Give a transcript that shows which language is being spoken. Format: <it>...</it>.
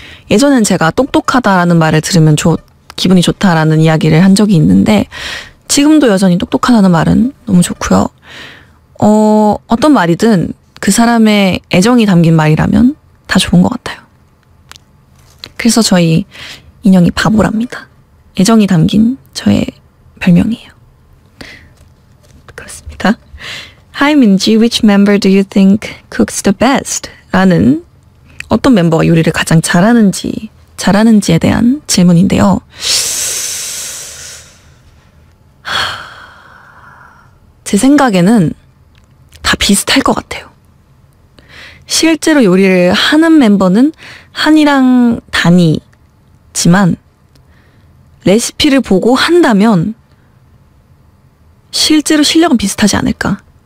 <ko>예전엔 제가 똑똑하다라는 말을 들으면 기분이 좋다라는 이야기를 한 적이 있는데 지금도 여전히 똑똑하다는 말은 너무 좋고요. 어떤 말이든 그 사람의 애정이 담긴 말이라면 다 좋은 것 같아요. 그래서 저희 인형이 바보랍니다. 애정이 담긴 저의 별명이에요. 그렇습니다.</ko> <en>Hi 민지, which member do you think cooks the best?</en> <ko>라는 어떤 멤버가 요리를 가장 잘하는지에 대한 질문인데요. 제 생각에는 다 비슷할 것 같아요. 실제로 요리를 하는 멤버는 한이랑 단이지만 레시피를 보고 한다면 실제로 실력은 비슷하지 않을까.</ko>